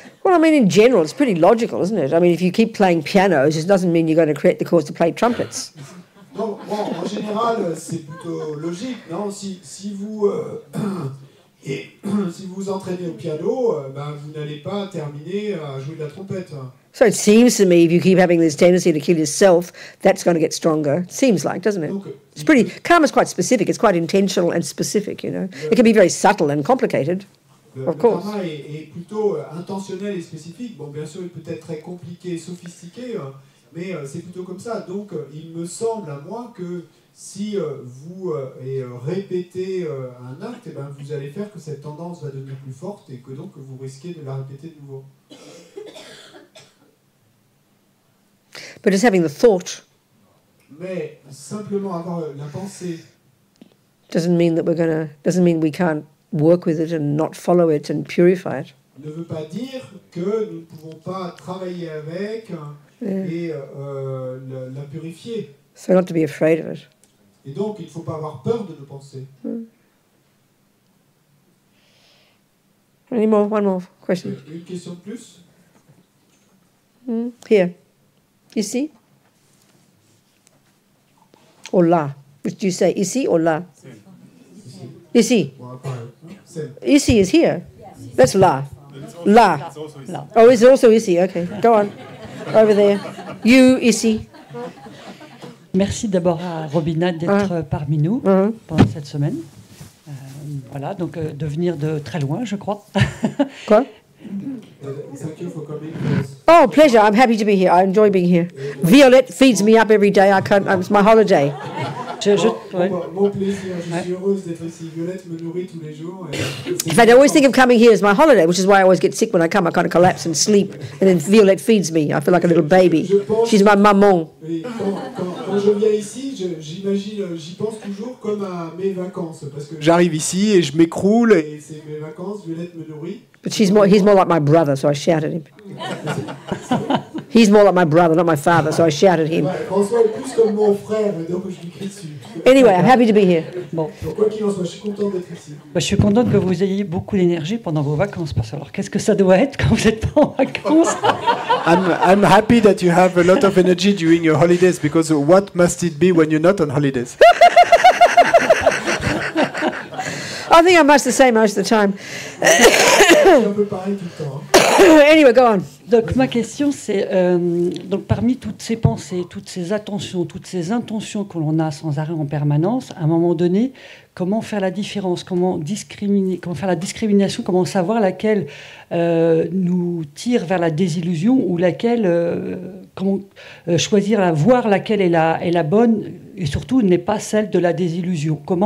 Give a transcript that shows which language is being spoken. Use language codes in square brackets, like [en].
[en] Well, I mean, in general, it's pretty logical, isn't it? I mean, if you keep playing pianos, it doesn't mean you're going to create the cause to play trumpets. [fr] Donc, bon, en général, c'est plutôt logique, non? Si vous si vous entraînez au piano, vous n'allez pas terminer à jouer de la trompette. [en] So it seems to me if you keep having this tendency to kill yourself, that's going to get stronger. It seems like, doesn't it? [fr] Donc, [en] It's pretty, karma's quite specific. It's quite intentional and specific, you know. It can be very subtle and complicated. [fr] Le [en] Of course. [fr] karma est plutôt intentionnel et spécifique. Bon, bien sûr, il peut être très compliqué et sophistiqué, mais c'est plutôt comme ça. Donc, il me semble à moi que si vous répétez un acte, vous allez faire que cette tendance va devenir plus forte et que donc vous risquez de la répéter de nouveau. [en] But just having the thought [fr] Mais simplement avoir la pensée [en] doesn't mean we can't work with it and not follow it and purify it. [fr] ne veut pas dire que nous ne pouvons pas travailler avec et la purifier. [en] So not to be afraid of it. [fr] Et donc, il ne faut pas avoir peur de nos pensées. [en] Any more? One more question. [fr] Une question de plus? [en] Here. Ici? Or là? Which do you say? Ici or là? Ici. [fr] Bon, pareil. C'est- [en] Ici is here. That's là. Là. Oh, is it also ici? Okay, go on. Over there. You, ici. [fr] Merci d'abord à Robina d'être parmi nous pendant cette semaine. Voilà, donc de venir de très loin, je crois. Quoi? [en] Thank you for coming. Oh, pleasure. I'm happy to be here. I enjoy being here. Violette feeds me up every day. I can't. It's my holiday. [fr] Ouais. Mon plaisir, je suis heureuse d'être ici. Violette me nourrit tous les jours. [en] In fact, I always think of coming here as my holiday, which is why I always get sick when I come. I kind of collapse and sleep, and then Violette feeds me. I feel like a little baby. She's my maman. [fr] Et quand je viens ici, j'imagine, j'y pense toujours comme à mes vacances. Parce que j'arrive ici et je m'écroule et c'est mes vacances, Violette me nourrit. [en] But he's more like my brother, so I shout at him. He's more like my brother, not my father, so I shout at him. [fr] Ouais, François est plus comme mon frère, donc je lui crie dessus. [en] Anyway, I'm happy to be here. [fr] Bon. Donc quoi qu'il en soit, je suis content d'être ici. Je suis contente que vous ayez beaucoup d'énergie pendant vos vacances. Parce que alors, qu'est-ce que ça doit être quand vous n'êtes pas en vacances? [en] I'm happy that you have a lot of energy during your holidays, because what must it be when you're not on holidays? I think I'm much the same most of the time. [fr] Un peu pareil tout le temps. [en] Anyway, go on. [fr] Donc ma question c'est, donc parmi toutes ces pensées, toutes ces attentions, toutes ces intentions que l'on a sans arrêt en permanence, à un moment donné, comment faire la différence, comment faire la discrimination, comment savoir laquelle nous tire vers la désillusion ou laquelle, comment choisir, voir laquelle est la bonne et surtout n'est pas celle de la désillusion.